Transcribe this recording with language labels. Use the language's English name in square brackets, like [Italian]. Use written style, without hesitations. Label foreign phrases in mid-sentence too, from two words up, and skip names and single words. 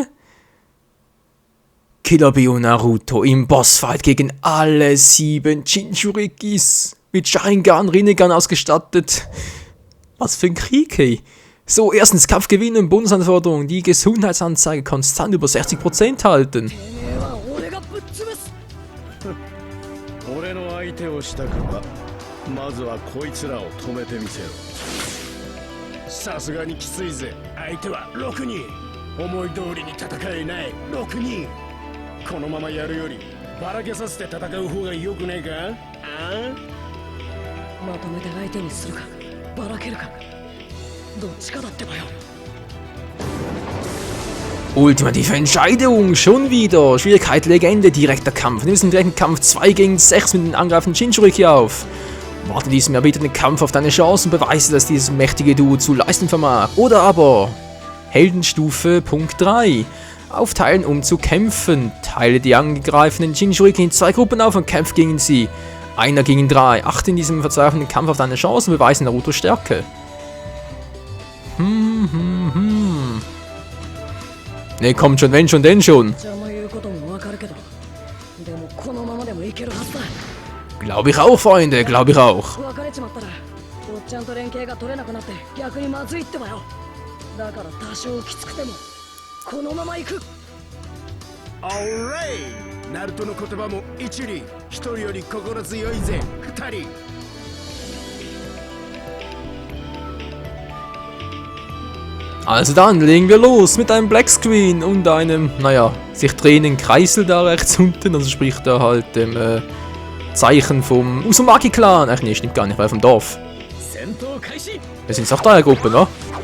[German] Killer Bee und Naruto im Bossfight gegen alle 7 Jinchurikis. Mit Sharingan, Rinnegan ausgestattet. Was für ein Krieg, hey. So, erstens Kampf gewinnen, Bonusanforderung. Die Gesundheitsanzeige konstant über 60% halten. [Japanese] てめえは俺がぶっ潰す。俺の相手をしたかまずはこいつらを止めてみせろ。さすがにきついぜ。相手は6人。思い通りに戦えない6人。このままやるよりばらけさせて戦う方がよくねえか？ああ？まとめて相手にするかばらけるか、どっちかだってばよ。 [German] Ultimative Entscheidung, schon wieder. Schwierigkeit Legende, direkter Kampf. Nimmst den direkten Kampf 2 gegen 6 mit den angreifenden Jinchuriki auf. Warte diesem erbitterten Kampf auf deine Chance und beweise, dass dieses mächtige Duo zu leisten vermag. Oder aber Heldenstufe Punkt 3. Aufteilen, um zu kämpfen. Teile die angegreifenden Jinchuriki in 2 Gruppen auf und kämpf gegen sie. 1 gegen 3. Achte in diesem verzweifelnden Kampf auf deine Chance und beweise Narutos Stärke. Ne, kommt schon, wenn schon, denn schon. [Japanese] 邪魔言うこともわかるけど、でもこのままでもいけるはずだ。 [German] Glaube ich auch, Freunde, glaube ich auch. [Japanese] 別れちまったら、おっちゃんと連携が取れなくなって逆にまずいってばよ。だから多少きつくてもこのまま行く。オーレイ！ナルトの言葉も一理。一人より心強いぜ、二人。 [German] Also dann legen wir los mit einem [English] Black Screen [German] und einem, naja, sich drehenden Kreisel da rechts unten, also sprich da halt dem Zeichen vom Uzumaki-Clan. Ach nee, stimmt gar nicht, weil vom Dorf. Wir sind auch da in der Gruppe, ne?